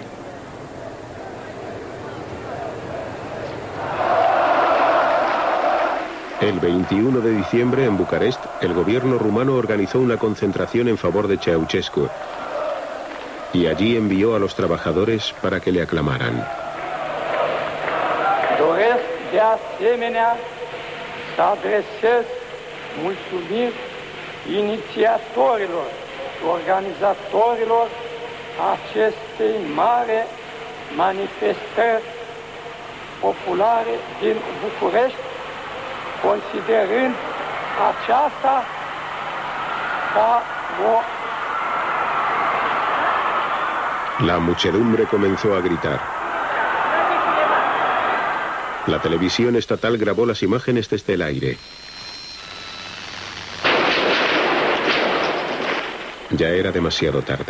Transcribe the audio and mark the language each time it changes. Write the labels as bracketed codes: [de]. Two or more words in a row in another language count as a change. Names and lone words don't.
[es] El 21 de diciembre, en Bucarest, el gobierno rumano organizó una concentración en favor de Ceausescu y allí envió a los trabajadores para que le aclamaran. [ro] Doresc de asemenea să adresez mulțumiri inițiatorilor și organizatorilor acestei mare manifestări populare din București, considerând aceasta ca o... [es] La muchedumbre comenzó a gritar. La televisión estatal grabó las imágenes desde el aire. Ya era demasiado tarde.